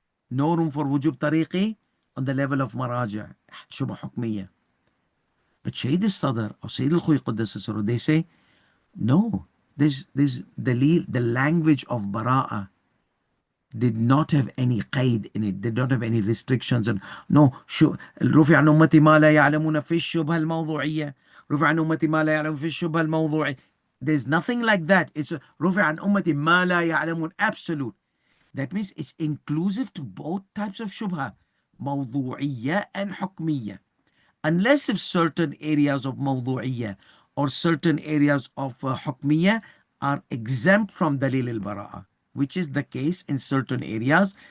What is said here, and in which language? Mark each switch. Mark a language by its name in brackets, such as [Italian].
[English] No room for wujub tariqi on the level of maraja, shubha hukmiya. But Shaykh al-Sadr or Sayyid Alkhoei Quddasa Sirruh, they say, no, this the language of bara'a did not have any qaid in it, did not have any restrictions. [Arabic] And no, رفع عن أمتي ما لا يعلمون في الشبهة الموضوعية, رفع عن أمتي ما لا يعلمون في الشبهة الموضوعية. [English] There's nothing like that. [Arabic] It's رفع عن أمتي ما لا يعلمون, absolute. [English] That means it's inclusive to both types of shubha, موضوعية and حكمية. Unless if certain areas of موضوعية or certain areas of حكمية are exempt from dalil al-bara'a, which is the case in certain areas.